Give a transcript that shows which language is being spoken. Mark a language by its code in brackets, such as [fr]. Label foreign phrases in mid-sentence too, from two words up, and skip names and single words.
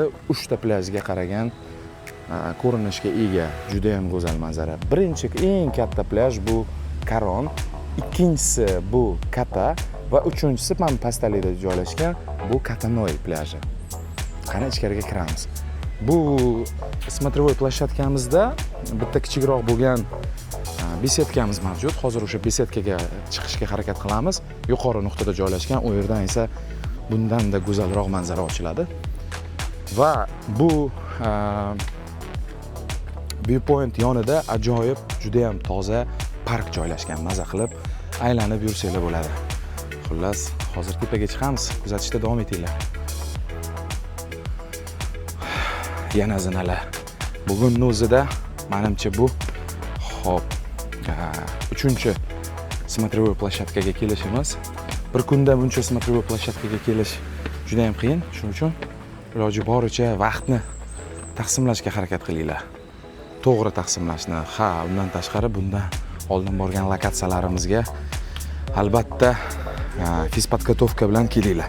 [uz] 3 ta plajga qaragan ko'rinishga ega, juda ham go'zal manzara. Birinchi eng katta plyaj bu Karon, ikkinchisi bu Kata va uchinchisi mana pastalikda joylashgan bu Katanoy plaji. Qani ichkariga kiramiz. Bu [ru] смотровой площадкамizda [uz] bitta kichikroq bo'lgan besetkamiz mavjud. Hozir o'sha besetkaga chiqishga harakat qilamiz. Yuqori nuqtada joylashgan, u yerdan esa bundan-da go'zalroq manzara ochiladi. Va bu viewpoint yonida ajoyib, juda ham toza park joylashgan. Maza qilib aylanib yursanglar bo'ladi. Xullas, hozir tepaga chiqamiz. Kuzatishda davom etinglar. Yana zinalar. Bugunning o'zida menimcha bu xo'p, 3-chi [ru] смотровой площадкаga [uz] kelishimiz. Bir kunda buncha [ru] смотровой площадкаga [uz] kelish juda ham qiyin. Shuning uchun iloji boricha vaqtni taqsimlashga harakat qilinglar. To'g'ri taqsimlashni. Ha, undan tashqari bundan oldin borgan lokatsiyalarimizga albatta fiz podgotovka bilan kelinglar.